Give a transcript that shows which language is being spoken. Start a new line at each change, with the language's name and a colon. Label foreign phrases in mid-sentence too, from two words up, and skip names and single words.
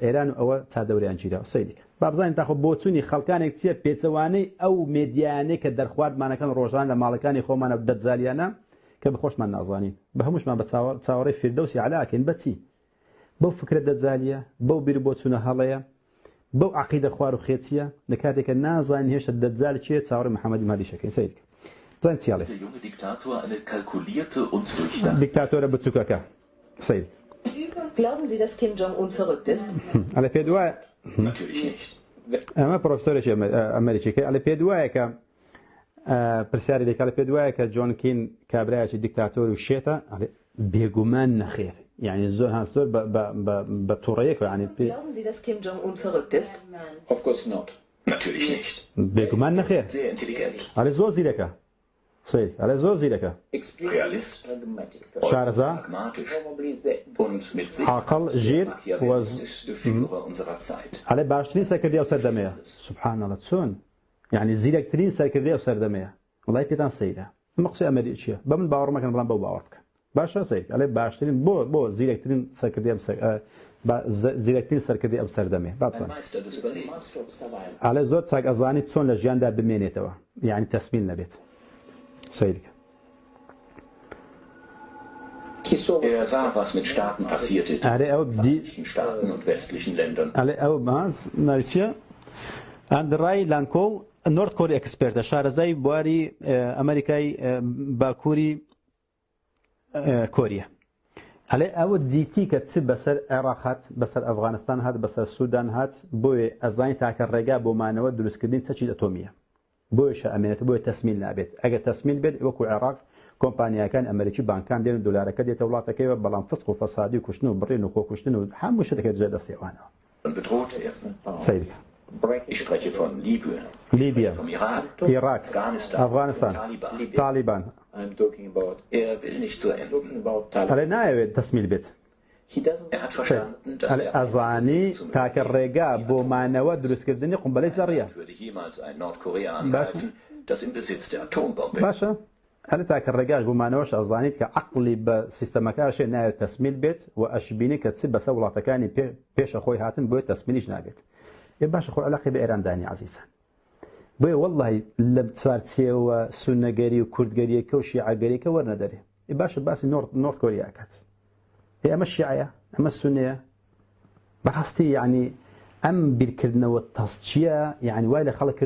Central Kurdish: ئێران و ئەوە چادەوریان گیرا سەیریکە با بزانین تاخۆ بۆچوونی خەڵکانێک چییە پێچەوانەی ئەو مێدیانەی کە دەرخواردمانەکەن ڕۆژان لە ماڵەکانی خۆمانە دەجاریانە کە بەخۆشمان نازانین بە هەمووشمان بە چاوەڕێی فیردەوسی عەلاکەین بەچی بەو فکرە دەجالیە بەو بیر بۆچوونە هەڵەیە بەو عەقیدە خوار و خێچیە لە کاتێکە نازانین هێشتا دەجال چییە چاوەڕێی محەممەدی مادیشەکەین سەیریکە بزانین چیاڵێ دیکتاتۆرە بچووکەکە سەیر
German: Glauben Sie, dass Kim Jong-un verrückt ist?
Central Kurdish: على پێ دوایە ئەمە پرۆفیسۆرێکی ئەمریکیەکەی ئەلە پێ دوایە کە پرسیاری دەکات لە پێ دوایە کە جۆن کین کابرایەکی دیکتاتۆر و شێتە بێگومان نەخێر یعنی زۆر هەستۆر بە تووڕەیەک یعنی
German: Glauben Sie, dass Kim Jong-un verrückt ist?
English: Of course not.
German: Natürlich nicht.
Central Kurdish: بێگومان نەخێر
German: Sehr intelligent.
Central Kurdish: ئەلێ زۆر زیرەکە سەیر ئەلێ زۆر زیرەکە
German: Realist.
Central Kurdish: شارەزا
German: Pragmatisch. Und mit
Central Kurdish: عاقڵ ژیر
German: machiavellistischste Führer unserer Zeit.
Central Kurdish: ئەلێ باشترین سەرکردی ئەو سەردەمەیە سوبحانەڵە چۆن یعنی زیرەکترین سەرکردی ئەو سەردەمەیە وڵای پێتان سەیرە ئەمە قسەی ئەمریکیە بە من باوەڕ مەکەن بەڵام بەو باوەڕ بکە باشە سەیر ئەلێ باشترین بۆ زیرەکترین سەرکردی زیرەکترین سەرکردی ئەم سەردەمێ بابزان
German: Meister des Überlebens.
Central Kurdish: ئەلێ زۆر چاک ئەزانی چۆن لە ژیاندا بمێنێتەوە یعنی تەسمیل نەبێت سەیرکە
German: Er sah, was mit Staaten passierte, die Vereinigten Staaten und westlichen Ländern.
Central Kurdish: ئەلێ ئەو ماز ناوچیە ئەندڕای لانکۆ نۆرت کۆری ئەکسپێرتە شارەزای بواری ئەمریکای باکووری کۆریە ئەلێ ئەوە دیتی کە چ بەسەر عێراق هات بەسەر ئەفغانستان هات بەسەر سوودان هات بۆیە ئەزانی تاکە ڕێگا بۆ مانەوە دروستکردنی چەکی ئەتۆمیە بۆیشە ئەمێنێت بۆیە تەسمیل نابێت ئەگەر تەسمیل بێت وەکو عێراق کۆمپانیاکان ئەمریکی بانکان دێن و دولارەکە دێتە وڵاتەکەیەوە بەڵام فسق و فەسادی و کوشتن و بڕین و خۆکوشتن و هەموو شت دەکرێت جێ دەستێوانەوە
German: Bedroht er.
Central Kurdish: سەیرکە
German: Ich spreche von Libyen,
Central Kurdish: لیبیا
German: vom Irak,
Central Kurdish: عێراق ئەفغانستان تالیبان
English: I'm talking about.
German: Er will nicht zu Ende.
Central Kurdish: ئەلێ نایەوێت تەسمیل بێت
German: Er hat verstanden, dass er
Central Kurdish: ئەزانی تاکە ڕێگا بۆ مانەوە دروستکردنی قومبەلەی زەڕیە
German: würde jemals ein Nordkorea angreifen, das im Besitz der Atombombe ist.
Central Kurdish: باشە هەر تاکە ڕێگاش بۆمانەوەش ئەزانیت کە عەقڵی بە سیستەمەکەشێ نایەوێت تەسمیل بێت و ئەشبینی کە چ بەسەر وڵاتەکانی پێشە خۆی هاتن بۆیە تەسمیلیش نابێت ێ باشە خۆ عەلاقی بە ئێراندانی عەزیزان بۆیە وەڵڵاهی لە چوارچێوە سونەگەری و کوردگەریەکە و شیعەگەریەکە وەرنەدەرێ ێ باشە باسی نۆرت کۆریا ئەکات ێ ئەمە شیعەیە ئەمە سونەیە بەڕاستی یعنی ئەم بیرکردنەوە تەسچیە یعنی وای لە خەڵک